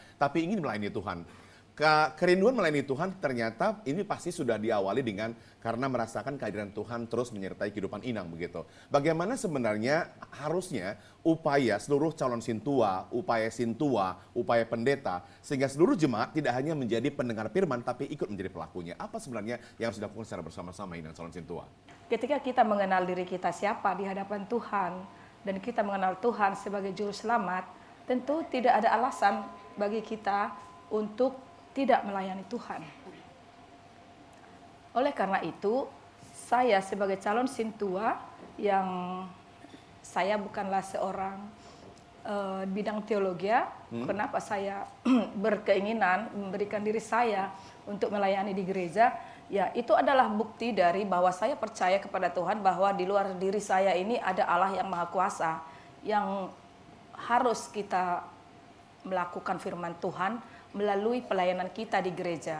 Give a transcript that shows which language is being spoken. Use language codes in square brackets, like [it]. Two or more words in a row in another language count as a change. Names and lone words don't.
[id] Tapi ingin melayani Tuhan. Kerinduan melayani Tuhan ternyata ini pasti sudah diawali dengan karena merasakan kehadiran Tuhan terus menyertai kehidupan Inang begitu. Bagaimana sebenarnya harusnya upaya seluruh calon sintua, upaya pendeta, sehingga seluruh jemaat tidak hanya menjadi pendengar firman tapi ikut menjadi pelakunya. Apa sebenarnya yang harus dilakukan secara bersama-sama Inang calon sintua? Ketika kita mengenal diri kita siapa di hadapan Tuhan dan kita mengenal Tuhan sebagai juru selamat, tentu tidak ada alasan bagi kita untuk tidak melayani Tuhan. Oleh karena itu, saya sebagai calon sintua yang saya bukanlah seorang bidang teologi, kenapa saya berkeinginan memberikan diri saya untuk melayani di gereja, ya itu adalah bukti dari bahwa saya percaya kepada Tuhan bahwa di luar diri saya ini ada Allah yang Maha Kuasa yang harus kita melakukan firman Tuhan melalui pelayanan kita di gereja.